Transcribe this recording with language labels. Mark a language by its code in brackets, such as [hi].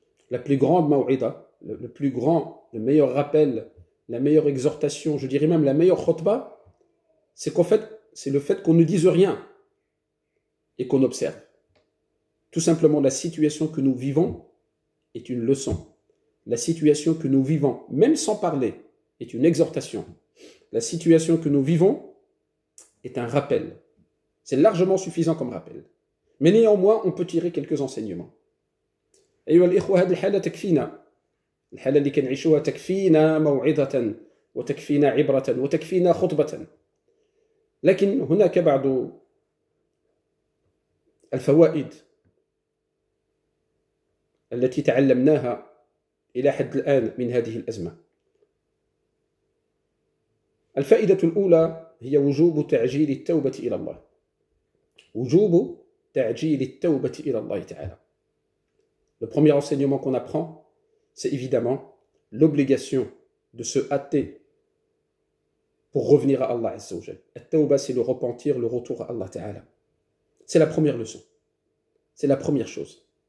[fr] La plus grande maw'ida, le meilleur rappel, la meilleure exhortation, je dirais même la meilleure khutbah, c'est qu'en fait, c'est le fait qu'on ne dise rien et qu'on observe. Tout simplement la situation que nous vivons, est une leçon. La situation que nous vivons, même sans parler, est une exhortation. La situation que nous vivons est un rappel. C'est largement suffisant comme rappel. Mais néanmoins, on peut tirer quelques enseignements. [ar] أيها الإخوة هذه الحالة تكفينا. الحالة اللي كنعيشوها تكفينا موعظة وتكفينا عبرة وتكفينا خطبة. لكن هناك بعض الفوائد التي تعلمناها إلى حد الآن من هذه الأزمة. الفائدة الأولى هي وجوب تعجيل التوبة إلى الله. وجوب تعجيل التوبة إلى الله تعالى. [fr] Le premier enseignement qu'on apprend, c'est évidemment l'obligation de se hâter pour revenir à Allah Azza wa Jal. At-tawba, c'est le repentir, le retour à Allah Ta'ala. C'est la première leçon. C'est la première chose.